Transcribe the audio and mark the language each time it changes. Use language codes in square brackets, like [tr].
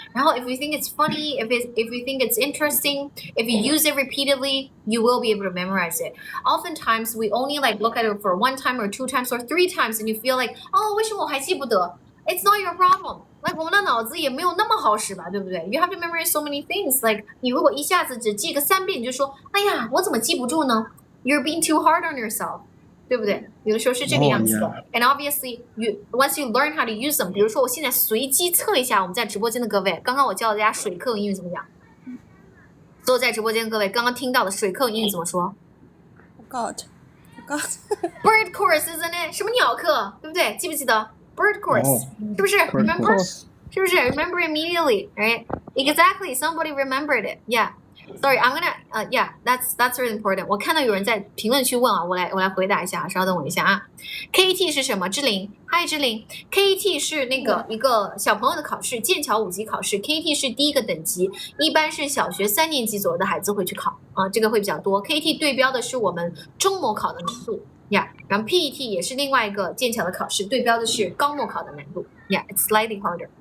[zh] 然后 [en] if you think it's funny, if you think it's interesting, if you use it repeatedly, you will be able to memorize it. Oftentimes we only like look at it for 1 time or 2 times or 3 times and you feel like, [zh] 为什么我还记不得 [en] It's not your problem. Like [zh] 我们的脑子也没有那么好使吧，对不对 [en] You have to memorize so many things. [zh] Like 你如果一下子只记个3遍，你就说，哎呀，我怎么记不住呢 [en] You're being too hard on yourself. [zh] 对不对有的时候是这个样子的 [en] And obviously, once you learn how to use them, [zh] 比如说我现在随机测一下我们在直播间的各位，刚刚我教大家水课英语怎么讲？所有在直播间各位刚刚听到的水课英语怎么说 [en] Forgot. Bird course, isn't it? [zh] 什么鸟课，对不对？记不记得 Bird course, 是不是 Remember? 是不是 [en] Remember immediately, right? Exactly, somebody remembered it. Yeah. Sorry, I'm gonna, yeah, that's really important. [zh] 我看到有人在评论区问啊，我来回答一下，稍等我一下啊。 KET 是什么？志玲 ，Hi 志玲 ，KET 是那个一个小朋友的考试，剑桥5级考试。 KET 是第1个等级，一般是小学3年级左右的孩子会去考啊，这个会比较多。 KET 对标的是我们中模考的难度，Yeah， 然后 PET 也是另外一个剑桥的考试，对标的是高模考的难度，Yeah， [en] it's slightly harder.